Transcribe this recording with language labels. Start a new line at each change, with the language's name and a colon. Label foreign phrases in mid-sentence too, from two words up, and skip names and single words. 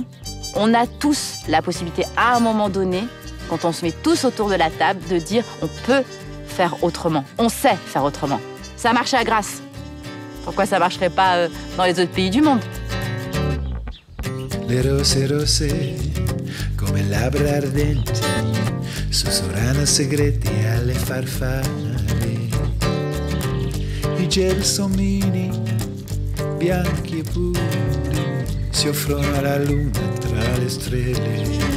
French: On a tous la possibilité, à un moment donné, quand on se met tous autour de la table, de dire on peut faire autrement. On sait faire autrement. Ça marche à Grasse. Pourquoi ça ne marcherait pas dans les autres pays du monde?
Italian: Les rose rose, come labbra ardenti, sussurrano segreti alle farfalle. I gelsomini, bianchi e puri, si offrono alla luna tra le stelle.